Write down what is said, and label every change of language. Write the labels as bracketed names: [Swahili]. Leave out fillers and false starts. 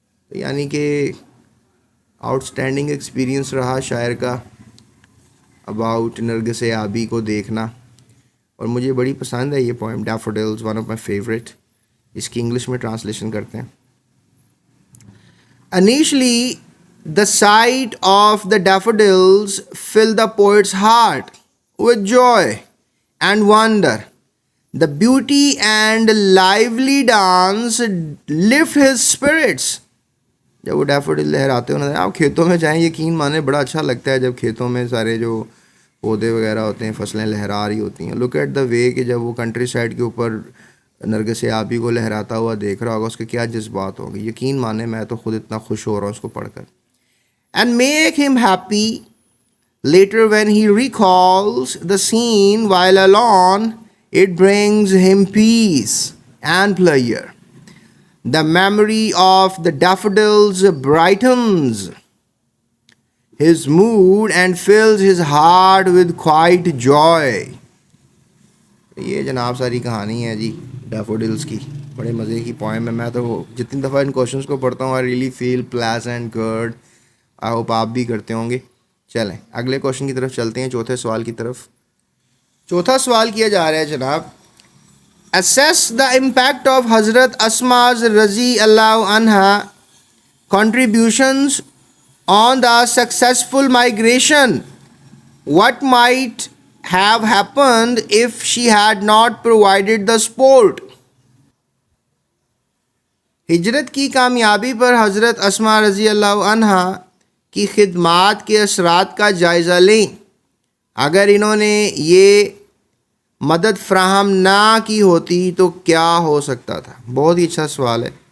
[Urdu] یعنی کہ [English] outstanding experience [Urdu] رہا شاعر کا اباؤٹ نرگس آبی کو دیکھنا. اور مجھے بڑی پسند ہے یہ poem ڈیفوڈلز، [English] One of my favourite. [Urdu] اس کی انگلش میں ٹرانسلیشن کرتے ہیں. [English] Initially, the sight of the daffodils filled the poet's heart with joy and wonder. The beauty and lively dance lift his spirits. [Urdu] جب وہ ڈیفوڈل لہراتے ہوئے آپ کھیتوں میں جائیں، یقین مانے بڑا اچھا لگتا ہے جب کھیتوں میں سارے جو پودے وغیرہ ہوتے ہیں، فصلیں لہرا رہی ہوتی ہیں. [English] look at the way [Urdu] کہ جب وہ کنٹری سائڈ کے اوپر نرگس آبی کو لہراتا ہوا دیکھ رہا ہوگا، اس کے کیا جذبات ہوں گے. یقین مانے میں تو خود اتنا خوش ہو رہا ہوں اس کو پڑھ کر. [English] And make him happy later when he recalls the scene while alone it brings him peace and pleasure. The memory of the daffodils brightens his mood and fills his heart with quiet joy. [Urdu] یہ جناب ساری کہانی ہے جی ڈیفوڈلز کی. بڑے مزے کی پوائم ہے. میں تو جتنی دفعہ ان کوشچنس کو پڑھتا ہوں [English] I really feel pleasant good. I hope [Urdu] آپ بھی کرتے ہوں گے. چلیں اگلے کوشچن کی طرف چلتے ہیں، چوتھے سوال کی طرف. چوتھا سوال کیا جا رہا ہے جناب، [English] assess the impact of حضرت اسماء رضی اللہ عنہا contributions on the successful migration. What might have happened if she had not provided the support. [Urdu] ہجرت کی کامیابی پر حضرت اسماء رضی اللہ عنہا کی خدمات کے اثرات کا جائزہ لیں. اگر انہوں نے یہ مدد فراہم نہ کی ہوتی تو کیا ہو سکتا تھا؟ بہت ہی اچھا سوال ہے.